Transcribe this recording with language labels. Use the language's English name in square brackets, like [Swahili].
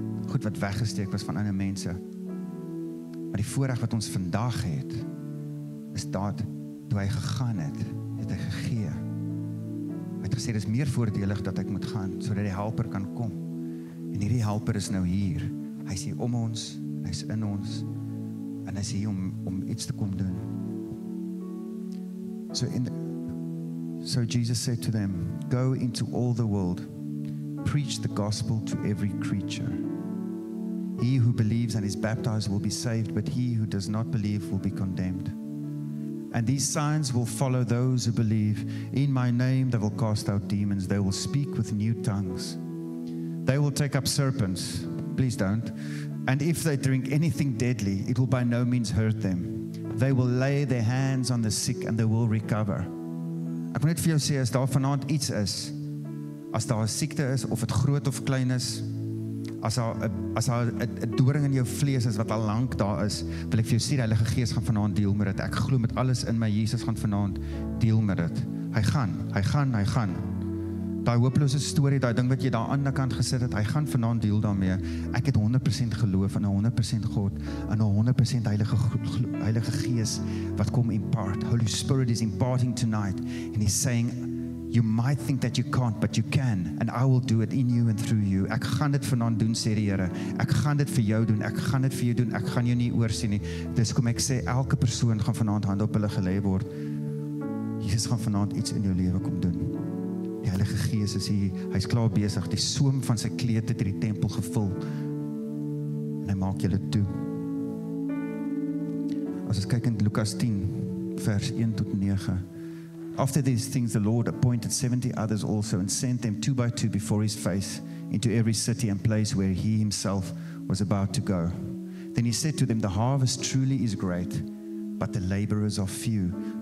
[Afrikaans] Goed wat weggesteek was van ander mense. Maar die voorreg wat ons vandag het, is dat toe hy gegaan het hy gegee. Hy het gesê, dit is meer voordelig dat ek moet gaan, sodat die helper kan kom. En hierdie helper is nou hier. Hy is hier om ons, hy is in ons, en hy is hier om iets te kom doen. [English] So Jesus said to them, go into all the world, preach the gospel to every creature. He who believes and is baptized will be saved, but he who does not believe will be condemned. And these signs will follow those who believe. In my name they will cast out demons. They will speak with new tongues. They will take up serpents. Please don't. And if they drink anything deadly, it will by no means hurt them. They will lay their hands on the sick and they will recover. [Afrikaans] Ek wil net vir jou sê, as daar vanaand iets is, as daar 'n siekte is, of dit groot of klein is, as daar 'n doring in jou vlees is, wat al lank daar is, wil ek vir jou sê, die Heilige Gees gaan vanaand deel met dit. Ek glo met alles in my, Jesus gaan vanaand deel met dit. Hy gaan. Daai hopelose storie, daai ding wat jy daar aan die kant gesit het, hy gaan vanaand deel daarmee. Ek het 100% geloof in 'n 100% God, in 'n 100% Heilige Gees, wat kom impart. [English] Holy Spirit is imparting tonight, and he's saying, you might think that you can't, but you can, and I will do it in you and through you. [Afrikaans] Ek gaan dit vanaand doen, sê die Here. Ek gaan dit vir jou doen, ek gaan dit vir jou doen, ek gaan jou nie oorsien nie. Dis kom ek sê, elke persoon gaan vanaand hande op hulle gelê word. Jesus gaan vanaand iets in jou lewe kom doen. Die Heilige Gees is hier, hy is klaar besig, die soem van sy kleed het die tempel gevul, en hy maak julle toe. As ons kyk in Lukas 10, vers 1 tot 9, [English] after these things the Lord appointed 70 others also, and sent them 2 by 2 before his face, into every city and place where he himself was about to go. Then he said to them, the harvest truly is great, but the laborers are few.